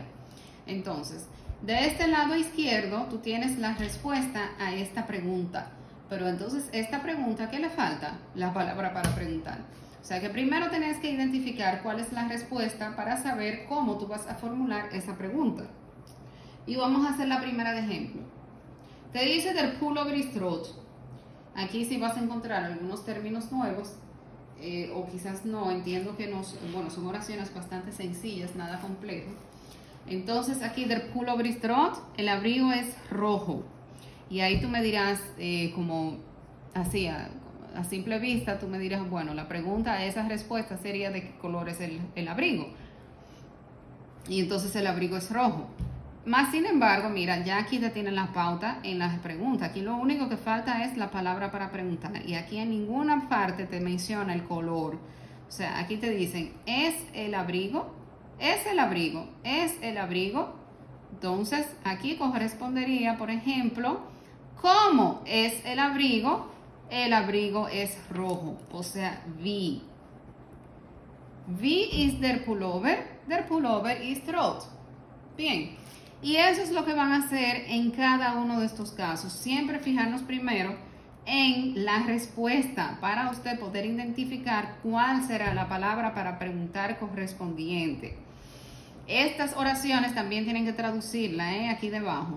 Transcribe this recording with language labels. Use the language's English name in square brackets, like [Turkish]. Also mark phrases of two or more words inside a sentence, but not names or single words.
[Spanish] Entonces, de este lado izquierdo, tú tienes la respuesta a esta pregunta. Pero entonces, esta pregunta, ¿qué le falta? La palabra para preguntar. O sea que primero tenés que identificar cuál es la respuesta para saber cómo tú vas a formular esa pregunta. Y vamos a hacer la primera de ejemplo. Te dice [German] der Pullover ist rot. [Spanish] Aquí sí vas a encontrar algunos términos nuevos, o quizás no, entiendo que son oraciones bastante sencillas, nada complejo. Entonces aquí [German] der Pullover ist rot, [Spanish] el abrigo es rojo. Y ahí tú me dirás, como así, a simple vista, tú me dirás, bueno, la pregunta a esa respuesta sería de qué color es el abrigo. Y entonces el abrigo es rojo. Más sin embargo, mira, ya aquí te tienen la pauta en las preguntas. Aquí lo único que falta es la palabra para preguntar. Y aquí en ninguna parte te menciona el color. O sea, aquí te dicen, ¿es el abrigo? ¿Es el abrigo? ¿Es el abrigo? Entonces, aquí correspondería, por ejemplo, ¿cómo es el abrigo? El abrigo es rojo. O sea, [German] wie. Wie ist der Pullover? Der Pullover ist rot. [Spanish] Bien. Y eso es lo que van a hacer en cada uno de estos casos. Siempre fijarnos primero en la respuesta para usted poder identificar cuál será la palabra para preguntar correspondiente. Estas oraciones también tienen que traducirla, aquí debajo.